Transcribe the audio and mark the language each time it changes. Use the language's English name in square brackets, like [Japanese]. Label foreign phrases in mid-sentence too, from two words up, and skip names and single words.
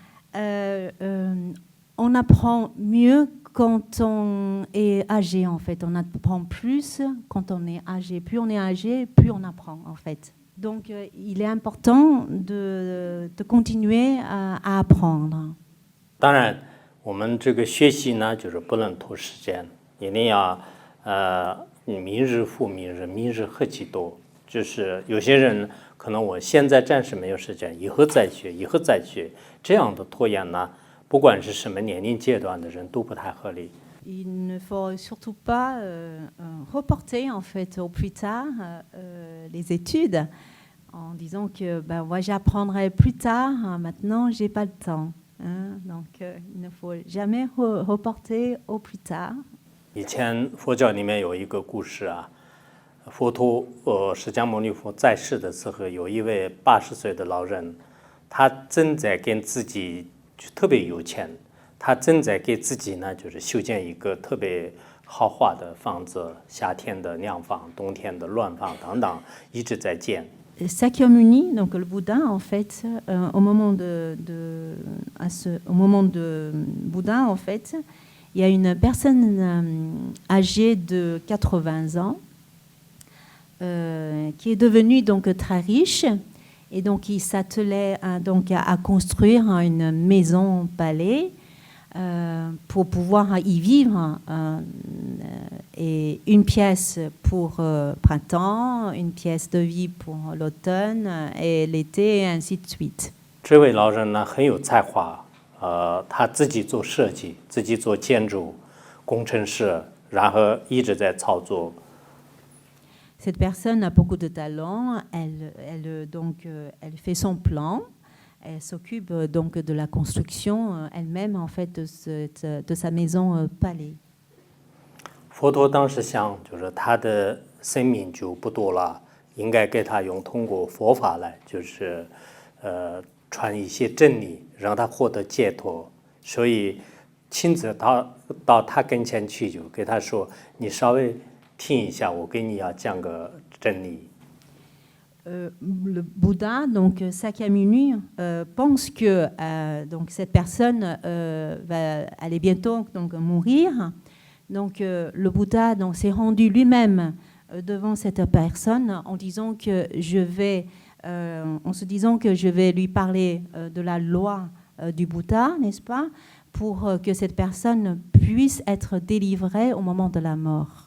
[French] On apprend mieux quand on est âgé, en fait. On apprend plus quand on est âgé. Plus on est âgé, plus on apprend, en fait. Donc, il est important de continuer à apprendre. [Chinese] 当然，我们这个学习呢，就是不能拖时间，一定要明日复明日，明日何其多。就是有些人可能我现在暂时没有时间，以后再学，以后再学，这样的拖延呢。不管是什么年龄阶段的人都不太合理。 [French] Il ne faut surtout pas reporter en fait au plus tard les études en disant que moi j'apprendrai plus tard, maintenant j'ai pas le temps. Donc il ne faut jamais reporter au plus tard. [Chinese] 以前佛教里面有一个故事啊，佛陀释迦牟尼佛在世的时候，有一位80岁的老人，他正在跟自己。就特别有钱，他正在给自己呢，就是修建一个特别豪华的房子，夏天的凉房，冬天的暖房等等，一直在建。 [French] Sakyamuni, donc le Bouddha, en fait, au moment de Bouddha, en fait, il y a une personne âgée de 80 ans qui est devenue donc très riche. Et donc, il s'attelait à construire une maison-palais pour pouvoir y vivre. Et une pièce pour printemps, une pièce de vie pour l'automne et l'été, et ainsi de suite. [Chinese] 这位老人呢很有才华，他自己做设计，自己做建筑，工程师，然后一直在操作。 [French] Cette personne a beaucoup de talent, elle fait son plan, elle s'occupe donc de la construction elle-même en fait de sa maison palais. [Chinese] 佛陀当时想，就是他的生命就不多了，应该给他通过佛法来，就是传一些真理，让他获得解脱。所以亲自到他跟前去，就给他说：“你稍微。” 听一下，我给你要讲个真理。 [French] Le Bouddha, donc Sakyamuni, pense que donc cette personne va aller bientôt donc mourir. Donc le Bouddha donc s'est rendu lui-même devant cette personne en disant que en se disant que je vais lui parler de la loi du Bouddha, n'est-ce pas, pour que cette personne puisse être délivrée au moment de la mort.